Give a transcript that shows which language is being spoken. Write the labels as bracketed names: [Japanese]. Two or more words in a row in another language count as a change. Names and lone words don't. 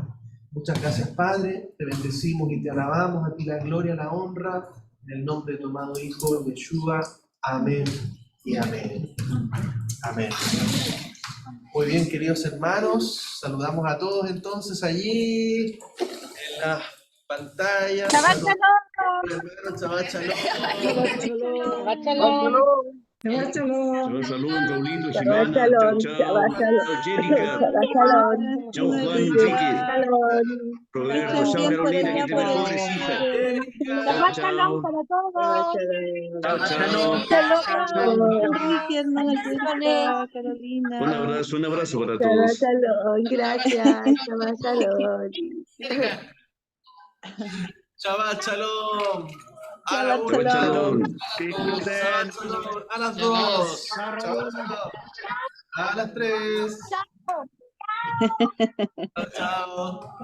[Spanish] Muchas gracias, Padre, te bendecimos y te alabamos, a ti la gloria, la honra, en el nombre de tu amado Hijo, Yeshua. Amén y amén. Amén. Muy bien, queridos hermanos, saludamos a todos entonces allí en la pantalla. ¡Shabbat [Hebrew] שבת שלום. שבת שלום. שבת שלום, Raulito, [Spanish] Shabbat Jimena, Shalom, chao, Shabbat chao, Shalom, Jérica, [Hebrew] שבת שלום, [Spanish] chao, Juan, Enrique, Roberto, chao, Carolina, que te mejores, hija. Chao, Shabbat chao, Shalom para todos. chao, chao. Enrique, hermana Jessica, Carolina. Un abrazo para Shabbat todos. Shalom, gracias. [Hebrew] שבת שלום. שבת שלום. [Spanish] A la Shabbat una. Shalom. [Hebrew] שבת שלום. [Spanish] A las 2. [Hebrew] שבת שלום. [Spanish] A las 3. Chao. Chao.